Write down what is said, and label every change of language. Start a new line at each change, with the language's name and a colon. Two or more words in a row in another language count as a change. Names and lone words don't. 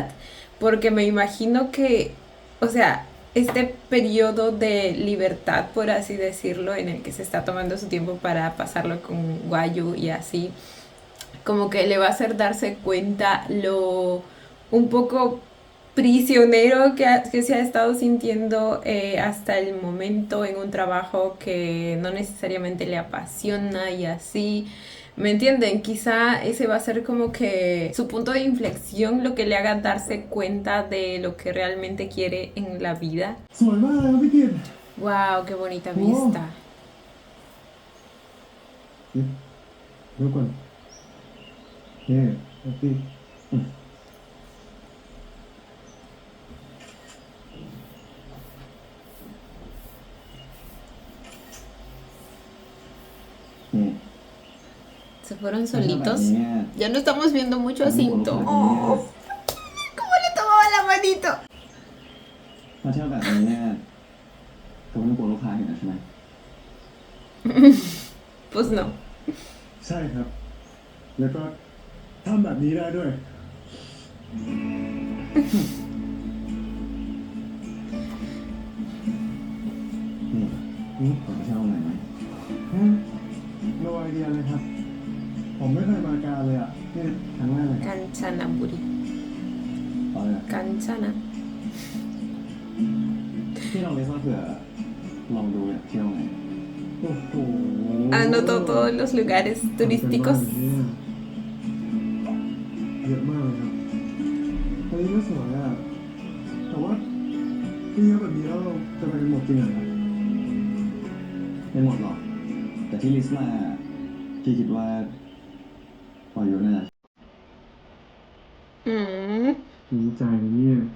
Spanish: Porque me imagino que, o sea, este periodo de libertad, por así decirlo, en el que se está tomando su tiempo para pasarlo con Wayu y así, como que le va a hacer darse cuenta lo un poco prisionero que se ha estado sintiendo hasta el momento en un trabajo que no necesariamente le apasiona y así. ¿Me entienden? Quizá ese va a ser como que su punto de inflexión, lo que le haga darse cuenta de lo que realmente quiere en la vida.
Thai: สวยมากเลยครับพี่กิต
Spanish: ¡Wow! ¡Qué bonita vista!
Thai: ดูก่อนนี่พี่ นี่
Spanish: Se fueron
Thai: ถ้าเที่ยวแบบ
Spanish: solitos.
Thai: นี้เนี่ย
Spanish: Ya no estamos viendo mucho a
Thai: ผม
Spanish: Cinto.
Thai: บอกเลย ¡Oh!
Spanish: ¿Cómo le tomaba la manito?
Thai: ถ้าเที่ยวแบบนี้เนี่ยเธอไม่ต้องกลัวลูกค้าเห็นนะใช่ไหม
Spanish: Pues no.
Thai: ใช่ครับ แล้วก็ทำแบบนี้ได้ด้วย นี่ผมไปเช่าไหนไหม
English: no idea
Thai: เลยครับ ผมไม่เคยมาการเลยอ่ะนี่ครั้งแรกเลย Kanchanaburi. เอาเลย Kanchana. ที่เราเลยว่าเผื่อลองดูอยากเที่ยวไหน โอ้โห
Spanish: Anotó todos los lugares turísticos.
Thai: เยอะมากเลยครับตอนนี้ก็สวยอ่ะ แต่ว่าที่เยอะแบบนี้แล้วเราจะไปกันหมดจริงเหรอครับ ไม่หมดหรอก แต่ที่ลิสต์มาพี่คิดว่าพออยู่น่าจะ Mm. ดีใจนะเนี่ย